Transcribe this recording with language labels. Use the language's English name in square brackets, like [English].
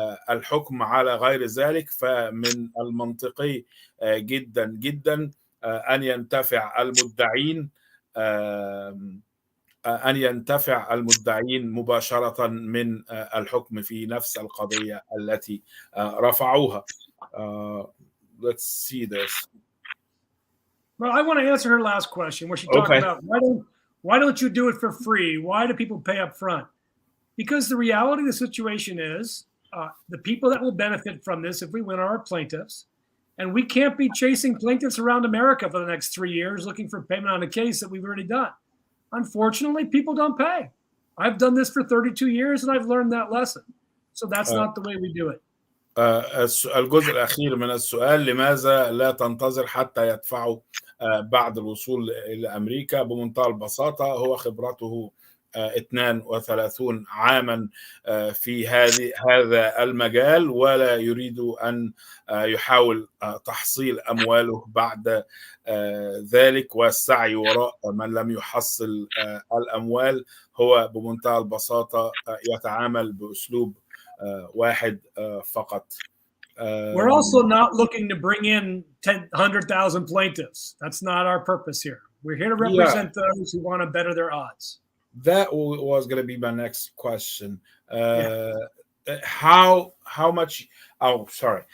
[Arabic] الحكم على غير ذلك، فمن المنطقي جدا جدا أن ينتفع المدعين مباشرة من الحكم في نفس القضية التي رفعوها. [English] Let's see this. Well, I want to answer her last question where she talked about why don't you do it for free? Why do people pay up front? Because the reality of the situation is the people that will benefit from this if we win are our plaintiffs. And we can't be chasing plaintiffs around America for the next 3 years looking for payment on a case that we've already done. Unfortunately, people don't pay. I've done this for 32 years and I've learned that lesson. So that's not the way we do it. [Arabic] الجزء الأخير من السؤال، لماذا لا تنتظر حتى يدفعوا بعد الوصول إلى أمريكا؟ بمنتهى البساطة هو خبرته 32 عاما في هذا المجال، ولا يريد أن يحاول تحصيل أمواله بعد ذلك والسعي وراء من لم يحصل الأموال. هو بمنتهى البساطة يتعامل بأسلوب واحد فقط. [English] We're also not looking to bring in 100,000 plaintiffs. That's not our purpose here. We're here to represent those who want to better their odds. That was going to be my next question. How much? Oh, sorry.